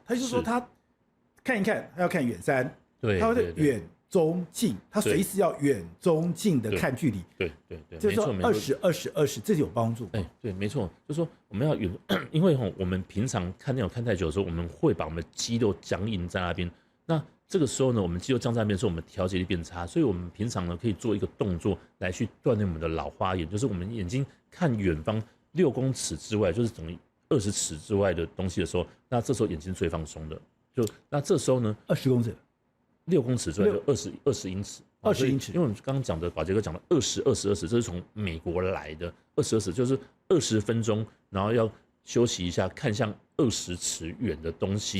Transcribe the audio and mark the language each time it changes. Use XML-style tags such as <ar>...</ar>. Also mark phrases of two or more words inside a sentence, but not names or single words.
<zh>他就說他看一看，他要看遠山，對，他會遠中近，他隨時要遠中近的看距離，对，就是說20，這是有幫助。对，沒錯，就是說我們要遠，因為我們平常看電腦看太久的時候，我們會把我們的肌肉僵硬在那邊。那這個時候呢，我們肌肉僵在那邊的時候，我們調節力變差，所以我們平常呢可以做一個動作來去鍛鍊我們的老花眼，就是我們眼睛看遠方6公尺之外，就是等於20尺之外的東西的時候，那這時候眼睛最放鬆的。那這時候呢，20公尺，6公尺之外就20英尺，20英尺，因為我們剛剛講的寶傑哥講的20，這是從美國來的20，就是20分鐘，然後要休息一下，看向20尺遠的東西，</zh>